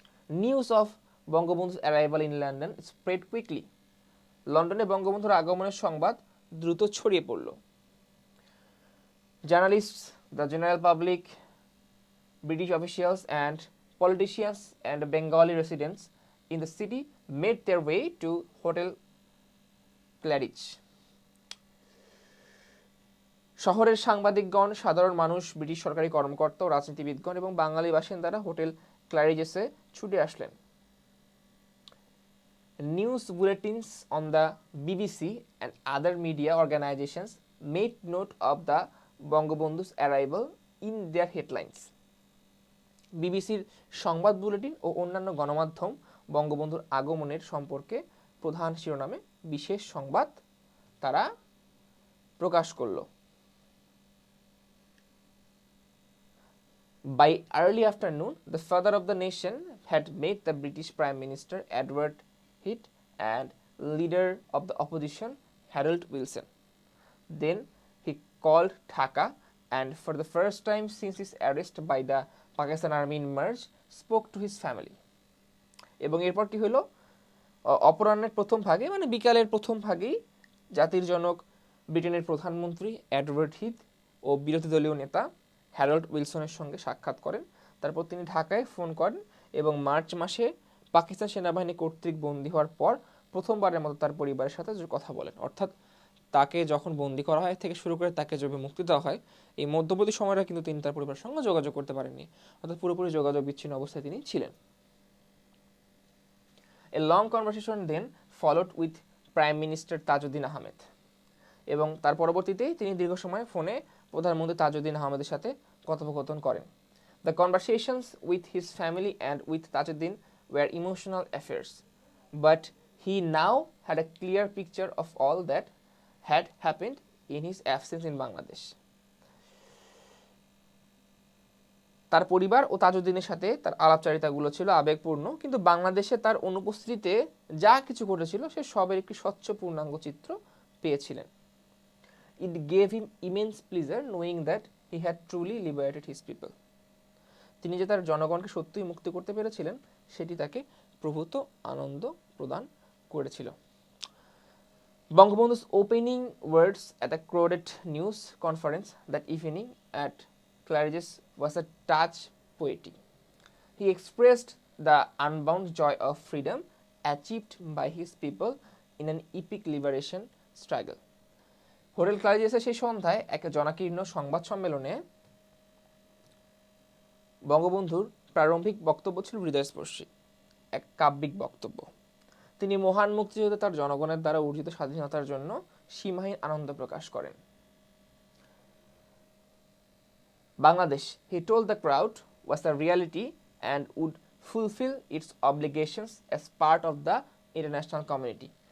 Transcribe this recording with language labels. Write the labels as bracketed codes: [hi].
[en] News of Bangabandhu's arrival in London spread quickly. [bn] লন্ডনে বঙ্গবন্ধুর আগমনের সংবাদ দ্রুত ছড়িয়ে পড়ল। [en] Journalists, the general public, British officials and politicians and Bengali residents in the city made their way to Hotel Claridge. [bn] শহরের সাংবাদিকগণ, সাধারণ মানুষ, ব্রিটিশ সরকারি কর্মকর্তা ও রাজনীতিবিদগণ এবং বাঙালি বাসিন্দারা হোটেল ক্ল্যারিজেসে ছুটে আসলেন। [en] news bulletins on the BBC and other media organizations made note of the Bangabandhu's arrival in their headlines. [bn] বিবিসির সংবাদ বুলেটিন ও অন্যান্য গণমাধ্যম বঙ্গবন্ধুর আগমনের সম্পর্কে প্রধান শিরোনামে বিশেষ সংবাদ তারা প্রকাশ করল। [en] By early afternoon, the father of the nation had met the British Prime Minister Edward Heath and leader of the opposition Harold Wilson. Then he called Dhaka and for the first time since his arrest by the Pakistan Army in March spoke to his family. [bn] এবং এরপর কি হলো, অপরাহ্নের প্রথম ভাগে মানে বিকালের প্রথম ভাগেই জাতির জনক ব্রিটেনের প্রধানমন্ত্রী এডওয়ার্ড হিথ ও বিরোধী দলীয় নেতা হ্যারল্ড উইলসনের সঙ্গে সাক্ষাৎ করেন। তারপর তিনি ঢাকায় ফোন করেন এবং মার্চ মাসে পাকিস্তান সেনাবাহিনী কর্তৃক বন্দী হওয়ার পর প্রথমবারের মতো তার পরিবারের সাথে কথা বলেন। অর্থাৎ তাকে যখন বন্দী করা হয় থেকে শুরু করে তাকে যবে মুক্তি দেওয়া হয় এই মধ্যবর্তী সময়টা কিন্তু তিনি তার পরিবারের সঙ্গে যোগাযোগ করতে পারেননি, অর্থাৎ পুরোপুরি যোগাযোগ বিচ্ছিন্ন অবস্থায় তিনি ছিলেন। [en] A long conversation then followed with Prime Minister [bn] Tajuddin Ahmed এবং তার পরবর্তীতেই তিনি দীর্ঘ সময় ফোনে প্রধানমন্ত্রী তাজউদ্দিন আহমেদের সাথে কথোপকথন করেন। [en] The conversations with his family and with Tajuddin were emotional affairs, but he now had a clear picture of all that had happened in his absence in Bangladesh. [bn] তার পরিবার ও তাজউদ্দিনের সাথে তার আলাপচারিতাগুলো ছিল আবেগপূর্ণ, কিন্তু বাংলাদেশে তার অনুপস্থিতিতে যা কিছু ঘটেছিল সে সবের একটি স্বচ্ছ পূর্ণাঙ্গ চিত্র পেয়েছিলেন। [en] It gave him immense pleasure knowing that he had truly liberated his people. [bn] তিনি যে তার জনগণকে সত্যিই মুক্তি করতে পেরেছিলেন সেটি তাকে প্রভূত আনন্দ প্রদান করেছিল। [en] Bangabandhu's opening words at a crowded news conference that evening at Claridge's was a touch poetic. He expressed the unbound joy of freedom achieved by his people in an epic liberation struggle. [bn] Hotel ক্লারিজেসের সেই সন্ধ্যায় এক জনাকীর্ণ সংবাদ সম্মেলনে বঙ্গবন্ধুর প্রারম্ভিক বক্তব্য ছিল হৃদয়স্পর্শী, এক কাব্যিক বক্তব্য। তিনি মহান মুক্তিযুদ্ধে তার জনগণের দ্বারা অর্জিত স্বাধীনতার জন্য সীমাহীন আনন্দ প্রকাশ করেন। [en] Bangladesh, he told the crowd, was a reality and would fulfill its obligations as part of the international community.